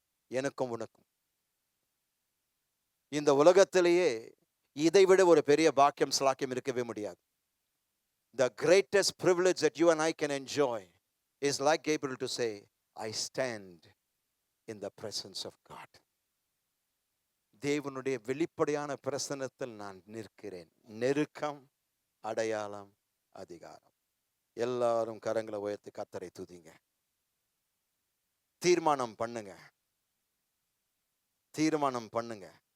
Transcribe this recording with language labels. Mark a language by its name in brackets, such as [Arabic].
[Tamil] எனக்கும் உனக்கும் இந்த உலகத்திலேயே இதை விட ஒரு பெரிய பாக்கியம் ஸ்லாக்கியம் இருக்கவே முடியாது. [English] The greatest privilege that you and I can enjoy is like Gabriel to say, I stand in the presence of God. [Tamil] தேவனுடைய வெளிப்படையான பிரசன்னத்தில் நான் நிற்கிறேன். நெருக்கம், அடையாளம், அதிகாரம். எல்லாரும் கரங்களை உயர்த்தி கர்த்தரை துதிங்க. தீர்மானம் பண்ணுங்க. தீர்மானம் பண்ணுங்க.